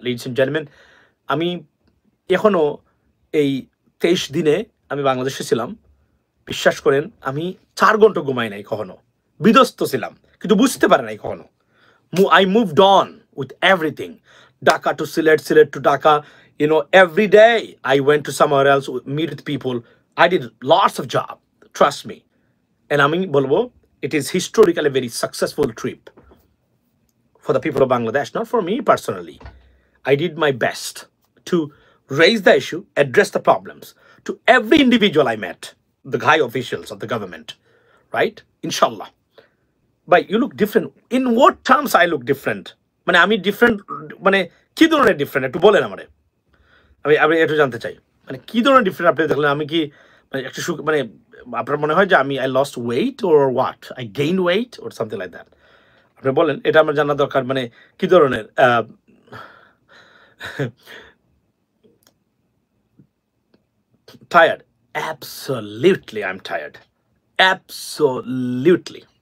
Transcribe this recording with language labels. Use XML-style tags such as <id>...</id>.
<bn>Ladies and gentleman, আমি এখনো এই 23 দিনে আমি বাংলাদেশে ছিলাম, বিশ্বাস করেন আমি 4 ঘন্টা ঘুমাই নাই কখনো, বিধ্বস্ত ছিলাম কিন্তু বুঝতে পারে নাই কখনো।</bn> <en>I moved on with everything. Dhaka to Sylhet, Sylhet to Dhaka. Every day I went to somewhere else, meet with people. I did lots of job. Trust me. And</en> <bn>আমি বলবো,</bn> <en>it is historically a very successful trip for the people of Bangladesh, not for me personally. I did my best to raise the issue, address the problems to every individual I met, the high officials of the government, right? Inshallah. But you look different. In what terms I look different?</en> <bn>মানে আমি different, মানে কি ধরনের different একটু বলেন আমারে, আমি একটু জানতে চাই। মানে কি ধরনের ডিফারেন্ট আপনি দেখলেন? আমি কি মানে একটু মানে আপনার মনে হয় যে আমি</bn> <en>I lost weight or what, I gain weight or something like that?</en> <bn>আপনি বলেন, এটা আমার জানা দরকার। মানে কি ধরনের</bn> <en>tired? Absolutely I'm tired, absolutely.</en>